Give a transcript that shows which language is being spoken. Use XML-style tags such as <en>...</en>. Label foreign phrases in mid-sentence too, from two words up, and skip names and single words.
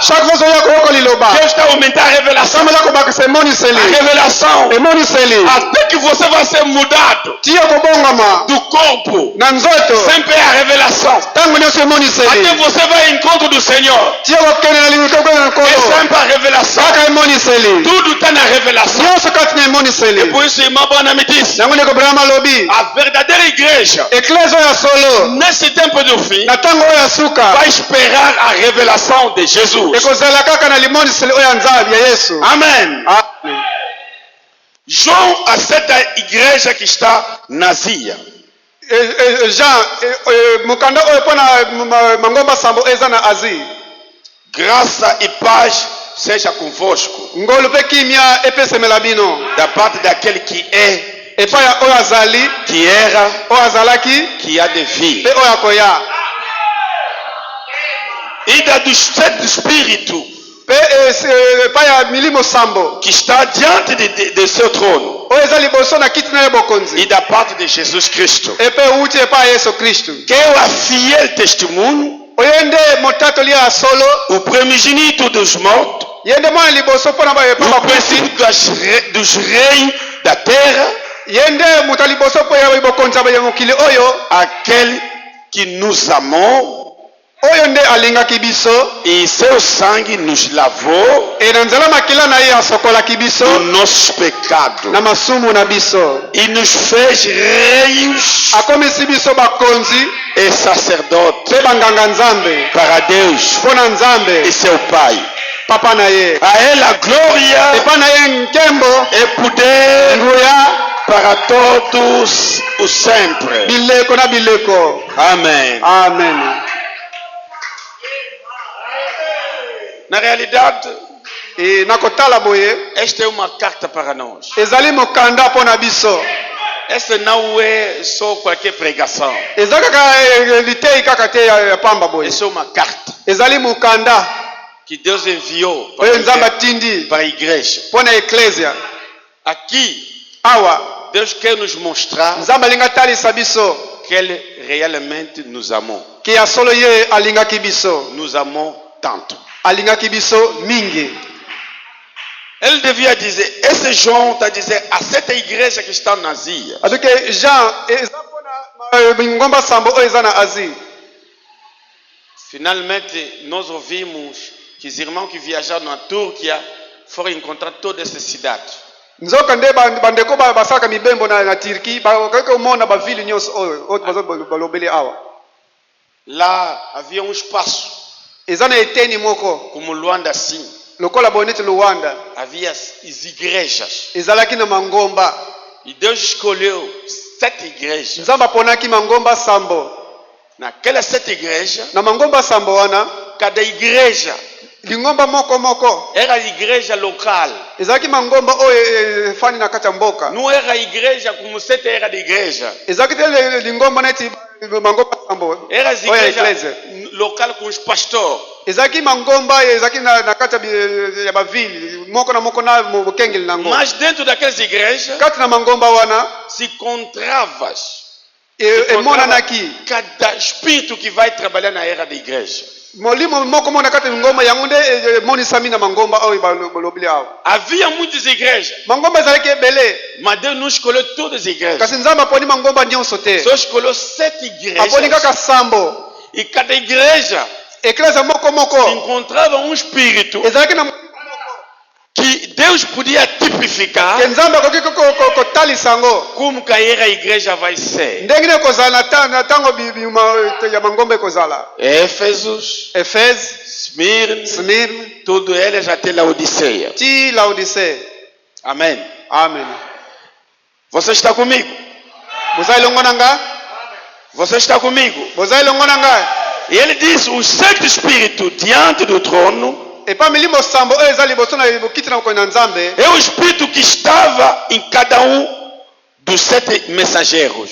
<fr>Chaque fois</fr> <ln>oya koyoka liloba,</ln> <pt>Deus está a aumentar a revelação.</pt> <ln>Nzambe azokobakisa emoniseli.</ln> <pt>A revelação.</pt> <ln>Emoniseli</ln> <pt>Até que você vai ser mudado</pt> <ln>tiya kobongama</ln> <pt>do corpo.</pt> <ln>na nzoto,</ln> <pt>Sempre é a revelação.</pt> <ln>ntango nyonso</ln> <pt>Até</pt> <ln>emoniseli</ln> <pt>você vai ao encontro do Senhor.</pt> <ln>tiya kokende na likoko na</ln> <pt>É</pt> <ln>nkolo,</ln> <pt>sempre a revelação.</pt> <ln>kaka emoniseli</ln> <pt>Tudo está na revelação.</pt> <ln>nyonso kati na emoniseli.</ln> <pt>Por isso, irmã Bona me disse:</pt> <ln>Yango ndeko Abraham alobi</ln> <pt>a verdadeira igreja,</pt> <ln>eklese oyo ya solo</ln> <pt>nesse tempo do fim,</pt> <ln>na ntango oyo ya suka</ln> <pt>vai esperar a revelação de Jesus.</pt> <ln>ekozala kaka na limoniseli oyo ya Nzambe ya Yesu.</ln> <pt>Amém.</pt> <ln>Amen.</ln> <pt>João a certa igreja que está na Ásia.</pt> <ln>Jean mokanda oyo mpona mangomba sambo eza na Asie.</ln> <pt>Graça e paz seja convosco,</pt> <ln>Ngolu mpe kimia epesemela bino</ln> <pt>da parte daquele que é,</pt> <ln>epai ya oyo azali,</ln> <pt>que era,</pt> <ln>oyo azalaki</ln> <pt>que há de vir.</pt> <ln>mpe oyo akoya,</ln> <pt>E da do Santo Espírito</pt> <ln>mpe epai ya milimo sambo</ln> <pt>que está diante de seu trono.</pt> <ln>oyo eza liboso na kiti na ye bokonzi,</ln> <pt>E da parte de Jesus Cristo,</pt> <ln>epe euti epai ya Yesu Kristu.</ln> <pt>que é o fiel testemunho,</pt> <ln>Oyo nde motatoli ya solo,</ln> <pt>o primogênito dos mortos,</pt> <ln>ye nde mwana liboso mpona</ln> <pt>o</pt> <ln>bakufi,</ln> <pt>princípio dos reis da terra,</pt> <ln>ye nde moto ya liboso mpo ya bokonzi ya mokili oyo,</ln> <pt>aquele que nos amou</pt> <ln>oyo nde alingaki biso,</ln> <pt>e seu sangue nos lavou</pt> <ln>e na nzela makila na ye asokolaki biso</ln> <pt>do nossos pecados</pt> <ln>na masumu na biso,</ln> <pt>e nos fez reis</pt> <ln>akomisi biso bakonzi</ln> <pt>e sacerdotes</pt> <ln>mpe banganga Nzambe</ln> <pt>para Deus</pt> <ln>mpo na Nzambe</ln> <pt>e seu Pai.</pt> <ln>papa na ye.</ln> <pt>A ele a glória</pt> <ln>Epa na ye nkembo,</ln> <pt>e poder</pt> <ln>nguya,</ln> <pt>para todos os sempre.</pt> <ln>bileko na bileko.</ln> <pt>Amém.</pt> <ln>Amen.</ln> <pt>Na realidade,</pt> <ln>E nakotala boye,</ln> <pt>esta é uma carta para nós.</pt> <ln>ezali mokanda mpo na biso.</ln> <pt>Esta não é só qualquer pregação.</pt> <ln>Eza kaka litei kaka te ya pamba boye.</ln> <pt>Essa é uma carta</pt> <ln>Ezali mokanda</ln> <pt>que Deus enviou</pt> <ln>oyo Nzambe atindi</ln> <pt>para a igreja.</pt> <ln>mpo na eklesia.</ln> <pt>Aqui,</pt> <ln>Awa</ln> <pt>Deus quer nos mostrar</pt> <ln>Nzambe alingi atalisa biso</ln> <pt>que Ele realmente nos amou.</pt> <ln>ke ya solo ye alingaki biso,</ln> <pt>Nos amou tanto.</pt> <ln>alingaki biso mingi.</ln> <pt>Ele devia dizer, esse João está dizendo a certa igreja que está na Ásia.</pt> <ln>Aduke Jean eza mpona ngomba sambo oyo eza na Asie.</ln> <pt>Finalmente, nós ouvimos que os irmãos que viajaram na Turquia foram encontrar todas essas cidades.</pt> <ln>Nzoka nde bandeko basalaka mibembo na Turquie bakaki omona bavile nyonso oyo bazo balobeli awa.</ln> <pt>Lá havia um espaço,</pt> <ln>Eza na eteni moko</ln> <pt>como Luanda assim,</pt> <ln>lokola boye neti Luanda,</ln> <pt>havia as igrejas.</pt> <ln>ezalaki na mangomba.</ln> <pt>E Deus escolheu 7 igrejas.</pt> <ln>Nzambe aponaki mangomba sambo.</ln> <pt>Naquelas 7 igrejas,</pt> <ln>Na mangomba sambo wana</ln> <pt>cada igreja</pt> <ln>lingomba moko moko</ln> <pt>era a igreja local.</pt> <ln>ezalaki mangomba oyo efani na kati ya mboka.</ln> <pt>Não era a igreja como 7 era de igreja.</pt> <ln>Ezalaki te lingomba neti mangomba sambo</ln> <pt>Era as</pt> <ln>oyo ya</ln> <pt>igrejas</pt> <ln>eklesia.</ln> <pt>local com os pastores.</pt> <ln>Ezalaki mangomba ezalaki na kati ya bavile moko na moko na bokengeli nango.</ln> <pt>Mas dentro daquelas igrejas</pt> <ln>Kati na mangomba wana</ln> <pt>se encontravas</pt> <ln>emonanaki</ln> <pt>cada espírito que vai trabalhar na era da igreja.</pt> <ln>molimo moko mona kati ngomba yango nde emonisami na mangomba oyo balobeli awa.</ln> <pt>Havia muitas igrejas,</pt> <ln>Mangomba ezalaki ebele,</ln> <pt>mas Deus não escolheu todas as igrejas.</pt> <ln>kasi Nzambe aponi mangomba nyonso te,</ln> <pt>Só escolheu 7</pt> <ln>aponi</ln> <pt>igrejas.</pt> <ln>kaka sambo.</ln> <pt>E cada igreja</pt> <ln>Eklesia moko moko</ln> <pt>encontrava um espírito</pt> <ln>ezalaki na</ln> <pt>que Deus Deus podia tipificar</pt> <ln>ke nzambe akoki kotalisa yango</ln> <pt>como que a igreja vai ser.</pt> <ln>ndenge nini ekozala na ntango ya mangomba ekozala.</ln> <pt>Éfesos,</pt> <ln>Efese, Smyrna,</ln> <pt>tudo ele já tem Laodiceia.</pt> <ln>ti Laodicée.</ln> <pt>Amém.</pt> <ln>Amen.</ln> <pt>Você está comigo?</pt> <ln>Bozali longo na nga?</ln> <pt>Você está comigo?</pt> <ln>Bozali longo na nga?</ln> <pt>E ele diz: o Santo Espírito diante do trono</pt> <ln>Epa milimo sambo oyo eza liboso na bokiti na mokolo na Nzambe.</ln> <pt>é o Espírito que estava em cada dos 7 mensageiros,</pt>